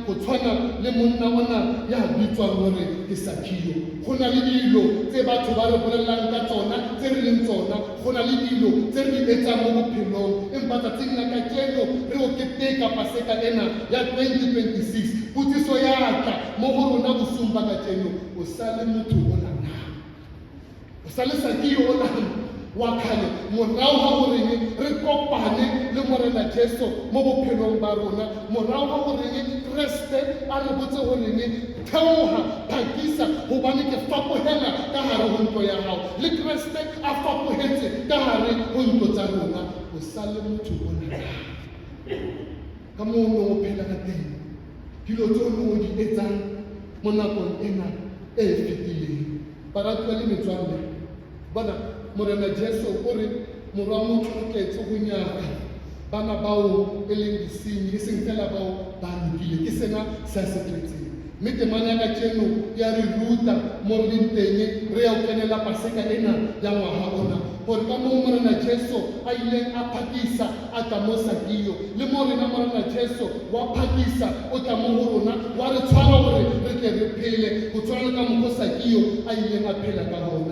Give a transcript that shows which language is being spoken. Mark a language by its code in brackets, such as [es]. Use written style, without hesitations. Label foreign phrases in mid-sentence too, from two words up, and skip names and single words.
[nso] go tshwana le monna ona ya bitswang gore ke Sakio go na le dilo tse batho ba re bolelang ka tsona tse re leng tsona go na le dilo tse re di etsang mo bophelong empa tsatsing la kajeno re o keteka paseka ena ya 2026 putsiso ya tla mo go rona bosong ba kajeno o sale motho ona na o sale Sakio ona wa kgale morao ga gore re kopane le morena Jesu mo bophelong ba rona morao ga gore Kriste a re botse gore theoga phakisa gobane ke fapohela ka gare go ntlo ya gago le Kriste a fapohetse ka gare go ntlo tsa rona o sale motho ona ka moo o neng o phela ka teng dilo tse o neng o di etsang mo nakong ena e e fetileng baratuwa le metswalle bona morena Jesu o re morwa motho o tletse go nyaka bana bao e leng disenyi e seng fela bao ba lokile ke sena se se tletseng mme temanya ka jeno ya re ruta mo re leng teng re ya o kenela paseka ena ya ngwaga ona gore ka moo morena Jesu a ileng a phakisa a tla mo Sakiyo, le mo rena morena Jesu wa phakisa o tla mo ho rona, wa re tshwara gore re tle re phele go tshwana ka mokgwa Sakiyo a ileng a phela ka gona.